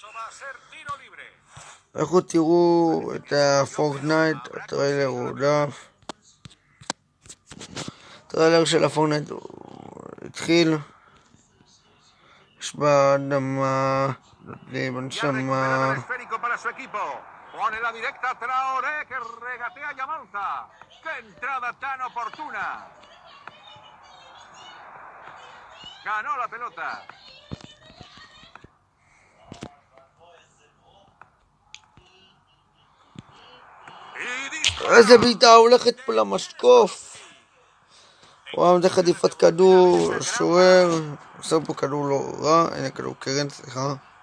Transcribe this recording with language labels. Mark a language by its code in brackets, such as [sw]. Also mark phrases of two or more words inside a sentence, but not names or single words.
[he] לכו תראו את הפורטנייט, הטריילר הוא דף. הטריילר של הפורטנייט התחיל. יש באדמה, תתלי בנשמה. [es] Pone la directa Traoré que regatea y avanza. ¡Qué entrada tan oportuna! Ganó la pelota. [he] איזה בעיטה הולכת פה למשקוף. וואו, זה חטיפת כדור, שוער. עושה פה כדור לא רע, הנה כדור קרן, סליחה.